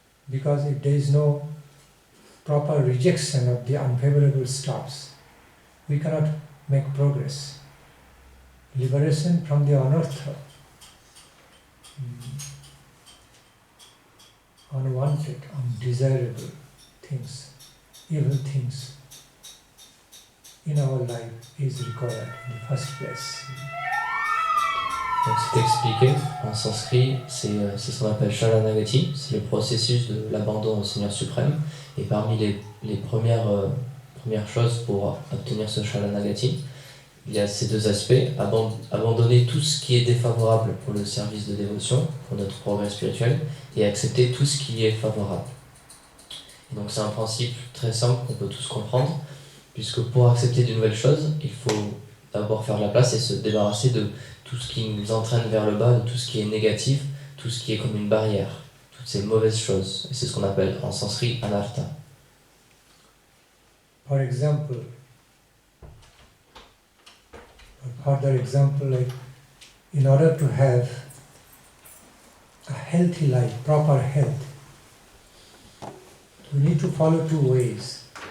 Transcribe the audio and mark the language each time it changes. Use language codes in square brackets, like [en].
[en] Because if there is no proper rejection of the unfavorable stuffs, we cannot make progress. Liberation from the anartha unwanted, undesirable things, evil things in our life is required in the first place. [fr] Donc c'est expliqué en sanskrit, c'est ce qu'on appelle Sharanagati, c'est le processus de l'abandon au Seigneur suprême. Et parmi les premières choses pour obtenir ce Sharanagati, il y a ces deux aspects, abandonner tout ce qui est défavorable pour le service de dévotion, pour notre progrès spirituel, et accepter tout ce qui est favorable. Et donc c'est un principe très simple qu'on peut tous comprendre, puisque pour accepter de nouvelles choses, il faut d'abord faire la place et se débarrasser de tout ce qui nous entraîne vers le bas, de tout ce qui est négatif, tout ce qui est comme une barrière, toutes ces mauvaises choses. Et c'est ce qu'on appelle en sanskrit anartha. [en] For example, a further example, like in order to have a healthy life, proper health, we need to follow two ways.